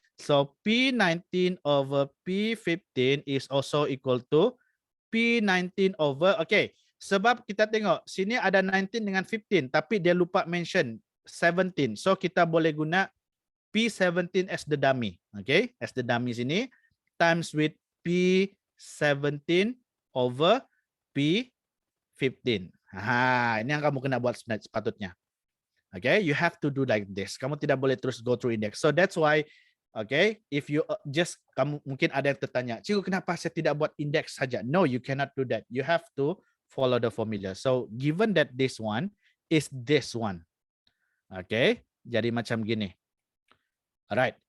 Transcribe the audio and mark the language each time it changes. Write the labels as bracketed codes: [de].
[en] So P19 over P15 is also equal to P19 over, okay, [ms] sebab kita tengok sini ada 19 dengan 15 tapi dia lupa mention 17. [en] So [ms] kita boleh guna [en] P17 as the dummy. Okay, as the dummy sini times with P17 over P15. [ms] Ini yang kamu kena buat sepatutnya. [en] Okay, you have to do like this. [ms] Kamu tidak boleh terus go through index. [en] So that's why, [ms] okay, if you kamu mungkin ada yang tertanya, cikgu kenapa saya tidak buat index saja? [en] No, you cannot do that. You have to follow the formula. So given that this one is this one, okay, [ms] jadi macam gini. [en] Alright.